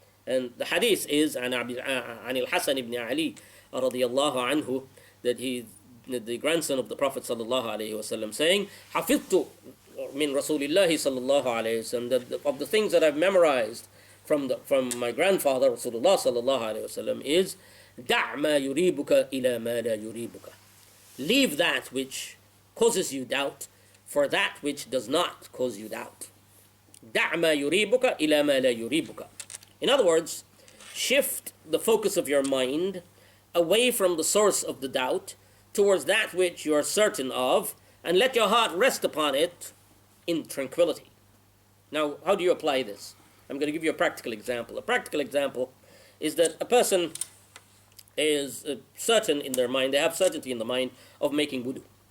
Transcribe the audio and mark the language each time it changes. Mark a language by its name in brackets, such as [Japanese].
[English] And the hadith is عن الحسن ibn Ali radiyallahu anhu, that the grandson of the Prophet sallallahu alaihi wasallam, saying, [Arabic] حفظت من رسول الله صلى الله عليه وسلم, [English] that of the things that I've memorized from my grandfather Rasulullah sallallahu alaihi wasallam is [Arabic] دع ما يريبك إلى ما لا يريبك. [English] Leave that which causes you doubt for that which does not cause you doubt. [Arabic] دع ما يريبك إلى ما لا يريبك. [English] In other words, shift the focus of your mind away from the source of the doubt towards that which you are certain of, and let your heart rest upon it in tranquility. Now, how do you apply this? I'm going to give you a practical example. A practical example is that a person is certain in their mind, they have certainty in the mind of making wudu.